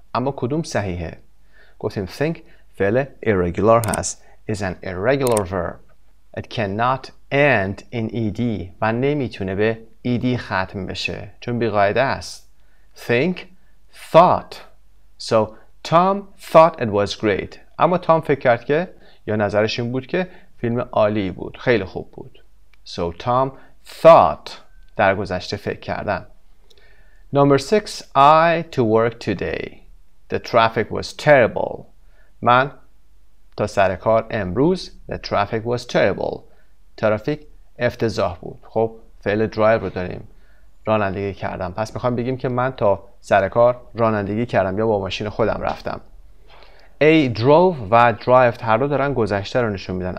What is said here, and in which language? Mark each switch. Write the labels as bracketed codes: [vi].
[fa] اما کدوم صحیحه؟ گفتیم think فعل irregular هست. [en] Is an irregular verb. It cannot end in ed [fa] و نمیتونه به ed ختم بشه چون بیقاعده است. [en] Think, thought. So Tom thought it was great. [fa] اما تام فکر کرد که یا نظرش این بود که فیلم عالی بود. خیلی خوب بود. [en] So Tom thought [fa] در گذشته فکر کردن. [en] Number 6. I to work today. The traffic was terrible. [fa] من تا سر کار امروز [en] The traffic was terrible. [fa] ترافیک افتضاح بود. خب فعل drive رو داریم. رانندگی کردم. پس میخوام بگیم که من تا سر کار رانندگی کردم یا با ماشین خودم رفتم. A drove و drive هر دو دارن گذشته رو نشون میدن.